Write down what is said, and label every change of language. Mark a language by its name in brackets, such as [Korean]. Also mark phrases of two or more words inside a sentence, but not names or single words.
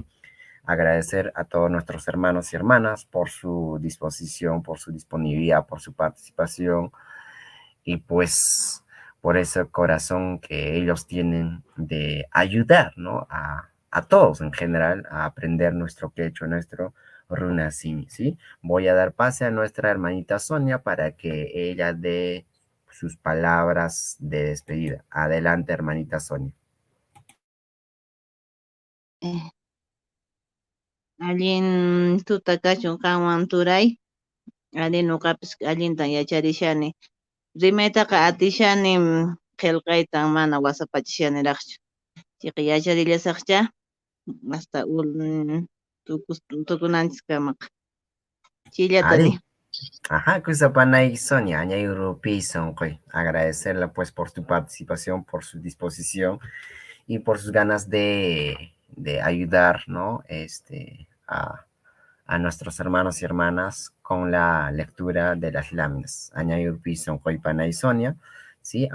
[Spanish] Agradecer a todos nuestros hermanos y hermanas por su disposición, por su disponibilidad, por su participación y pues por ese corazón que ellos tienen de ayudar, ¿no? A todos en general a aprender nuestro quechua, nuestro runasimi, ¿sí? Voy a dar pase a nuestra hermanita Sonia para que ella dé sus palabras de despedida. Adelante, hermanita Sonia. [Quechua] Eh, Allin tutakachun kanwan turay, allin ñuqapis allintan yacharishani. Rimaytaqa atishani qillqayta mana wasapachishaniraqchu. Chayqa yacharillasaqcha hasta tukunanchiskamaqa. Chillatani. [Spanish] Ari. Ajá, Kusapanay Sonia, [Quechua] Añayuru Pison, [Spanish] agradecerla pues por tu participación, por su disposición y por sus ganas de ayudar, ¿no? A nuestros hermanos y hermanas con la lectura de las láminas. [Quechua] Añayuru Pison, Panay Sonia, [Spanish] ¿sí?